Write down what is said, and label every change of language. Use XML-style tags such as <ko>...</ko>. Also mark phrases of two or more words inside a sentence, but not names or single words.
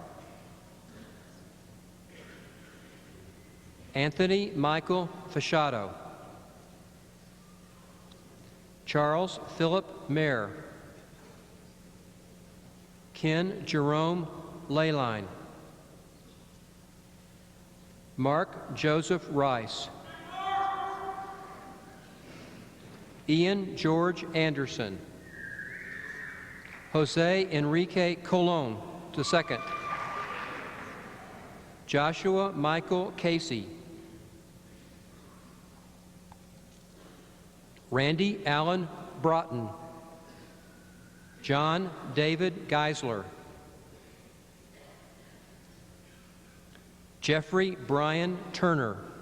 <en>Anthony Michael Fasciato. Charles Philip Mayer. Ken Jerome Leyline. Mark Joseph Rice. Ian George Anderson. Jose Enrique Colon II. Joshua Michael Casey. Randy Allen Broughton. John David Geisler. Jeffrey Brian Turner.</en>